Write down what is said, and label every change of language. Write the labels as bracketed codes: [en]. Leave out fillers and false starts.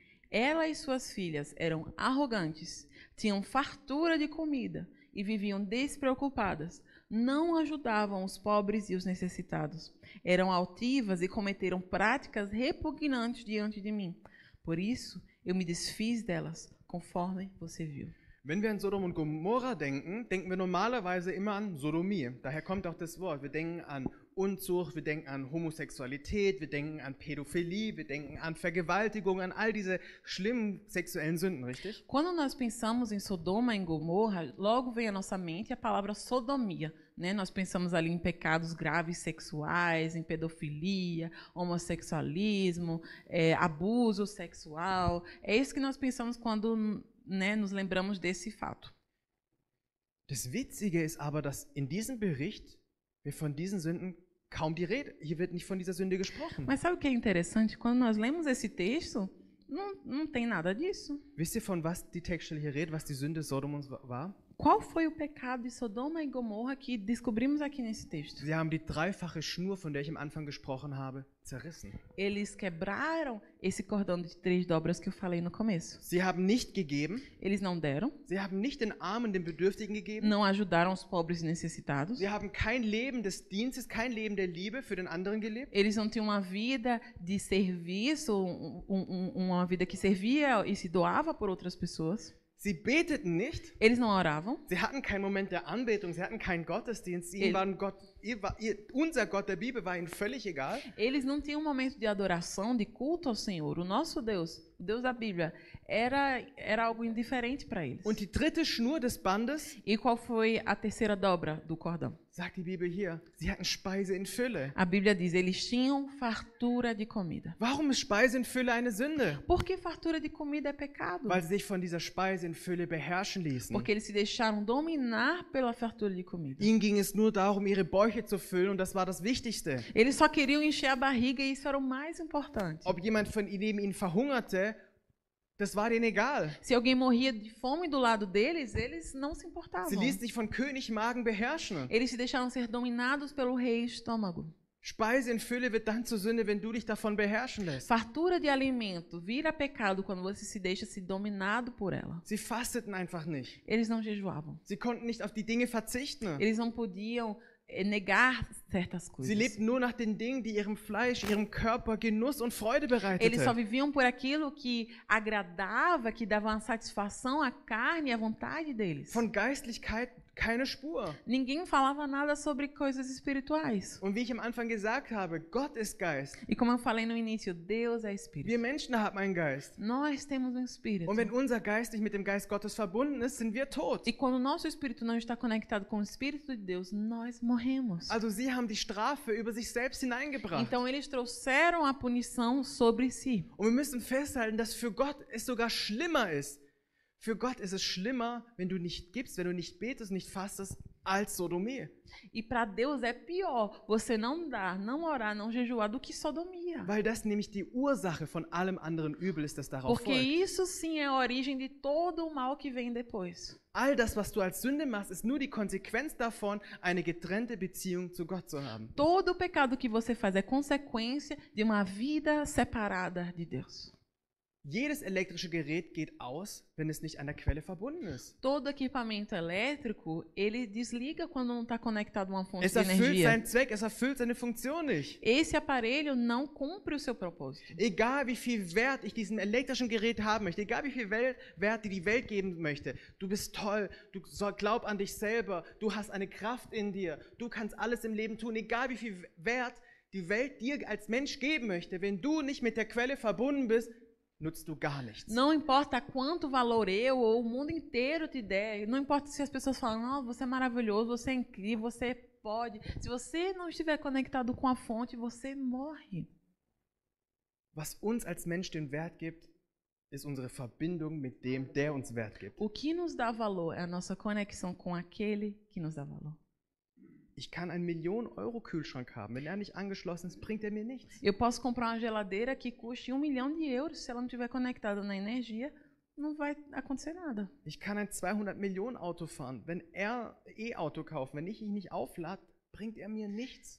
[pt] Ela e suas filhas eram arrogantes, tinham fartura de comida e viviam despreocupadas. Não ajudavam os pobres e os necessitados. Eram altivas e cometeram práticas repugnantes diante de mim. Por isso, eu me desfiz delas, conforme você viu. [de] Wenn wir an Sodom und Gomorra denken, denken wir normalerweise immer an Sodomie. Daher kommt auch das Wort. Wir denken an Unzucht, wir denken an Homosexualität, wir denken an Pädophilie, wir denken an Vergewaltigung, an all diese schlimmen sexuellen Sünden, richtig? [pt] Quando nós pensamos em Sodoma e em Gomorra, logo vem à nossa mente a palavra sodomia, né? Nós pensamos ali em pecados graves sexuais, em pedofilia, homossexualismo, abuso sexual. É isso que nós pensamos quando, né, nos lembramos desse fato. [de] Das Witzige ist aber, dass in diesem Bericht wir von diesen Sünden kaum die Rede. Hier wird nicht von dieser Sünde gesprochen. [pt] Mas sabe o que é interessante? Quando nós lemos esse texto, não tem nada disso. [de] Wisst ihr, von was die Textstelle hier redet, was die Sünde Sodoms war? [pt] Qual foi o pecado de Sodoma e Gomorra que descobrimos aqui nesse texto? [de] Sie haben die dreifache Schnur, von der ich am Anfang gesprochen habe, zerrissen. [pt] Eles quebraram esse cordão de 3 dobras que eu falei no começo. [de] Sie haben nicht gegeben. [pt] Eles não deram, [de] Sie haben nicht den Armen, den Bedürftigen gegeben. [pt] não ajudaram os pobres e necessitados. [de] Sie haben kein Leben des Dienstes, kein Leben der Liebe für den anderen gelebt. [pt] Eles não tinham uma vida de serviço, uma vida que servia e se doava por outras pessoas. [de] Sie beteten nicht. [pt] Eles não oravam. [de] Sie hatten keinen Moment der Anbetung, sie hatten keinen Gottesdienst. Ihnen waren unser Gott der Bibel war ihnen völlig egal. [pt] Eles não tinham um momento de adoração, de culto ao Senhor. O nosso Deus, o Deus da Bíblia, era algo indiferente para eles. [de] Und die dritte Schnur des Bandes, [pt] E qual foi a terceira dobra do cordão? [de] sagt die Bibel hier, sie hatten Speise in Fülle. [pt] A Bíblia diz, eles tinham fartura de comida. [de] Warum ist Speise in Fülle eine Sünde? [pt] Por que fartura de comida é pecado? [de] Weil sie sich von dieser Speise in Fülle beherrschen ließen. [pt] Porque eles se deixaram dominar pela fartura de comida. [de] Ihnen ging es nur darum, ihre Bäuche zu füllen und das war das Wichtigste. [pt] Eles só queriam encher a barriga e isso era o mais importante. [de] Ob jemand von neben ihnen verhungerte, das war denen egal. [pt] Se alguém morria de fome do lado deles, eles não se importavam. [de] Sie ließen sich von König Magen beherrschen. [pt] Eles se deixaram ser dominados pelo rei estômago. [de] Speise in Fülle wird dann zur Sünde, wenn du dich davon beherrschen lässt. [pt] Fartura de alimento vira pecado quando você se deixa ser dominado por ela. [de] Sie fasteten einfach nicht. [pt] Eles não jejuavam. [de] Sie konnten nicht auf die Dinge verzichten. [pt] Eles não podiam negar certas coisas. [de] Sie lebten nur nach den Dingen, die ihrem Fleisch, ihrem Körper Genuss und Freude [pt] Eles só [de] bereiteten. [pt] viviam por aquilo que agradava, que dava uma satisfação à carne e à vontade deles. [de] Von Geistlichkeit keine Spur. [pt] Ninguém falava nada sobre coisas espirituais. [de] Und wie ich am Anfang gesagt habe, Gott ist Geist. [pt] E como eu falei no início, Deus é espírito. [de] Wir Menschen haben einen Geist. [pt] Nós temos um espírito. [de] Und wenn unser Geist nicht mit dem Geist Gottes verbunden ist, sind wir tot. [pt] E quando o nosso espírito não está conectado com o espírito de Deus, nós morremos. [de] Also sie haben die Strafe über sich selbst hineingebracht. [pt] Então eles trouxeram a punição sobre si. [de] Und wir müssen festhalten, dass für Gott es sogar schlimmer ist. Für Gott ist es schlimmer, wenn du nicht gibst, wenn du nicht betest, nicht fastest, als Sodomie. [pt] E para Deus é pior você não dar, não orar, não jejuar do que sodomia. [de] Weil das nämlich die Ursache von allem anderen Übel ist, das darauf [pt] Porque [de] folgt. [pt] isso sim é a origem de todo o mal que vem depois. [de] All das, was du als Sünde machst, ist nur die Konsequenz davon, eine getrennte Beziehung zu Gott zu haben. [pt] Todo o pecado que você faz é consequência de uma vida separada de Deus. [de] Jedes elektrische Gerät geht aus, wenn es nicht an der Quelle verbunden ist. [pt] Todo equipamento elétrico, ele desliga quando não está conectado a uma fonte [de] Es [pt] de [de] erfüllt [pt] energia. [de] seinen Zweck, es erfüllt seine Funktion nicht. [pt] Esse aparelho não cumpre o seu propósito. [de] Egal wie viel Wert ich diesem elektrischen Gerät haben möchte, egal wie viel Wert dir die Welt geben möchte, du bist toll, glaub an dich selber, du hast eine Kraft in dir, du kannst alles im Leben tun, egal wie viel Wert die Welt dir als Mensch geben möchte, wenn du nicht mit der Quelle verbunden bist, nutzt du gar nichts. [pt] Não importa quanto valor eu ou o mundo inteiro te der, não importa se as pessoas falam, não, você é maravilhoso, você é incrível, você pode. Se você não estiver conectado com a fonte, você morre. [de] Was uns als Mensch den Wert gibt, ist unsere Verbindung mit dem, der uns Wert gibt. [pt] O que nos dá valor é a nossa conexão com aquele que nos dá valor. [de] Ich kann einen Millionen-Euro-Kühlschrank haben. Wenn er nicht angeschlossen ist, bringt er mir nichts. [pt] Eu posso comprar uma geladeira que custe 1 milhão de euros, se ela não estiver conectada na energia, não vai acontecer nada. [de] Ich kann ein 200-Millionen-Auto fahren. Wenn er E-Auto kauft, wenn ich ihn nicht auflade, bringt er mir nichts.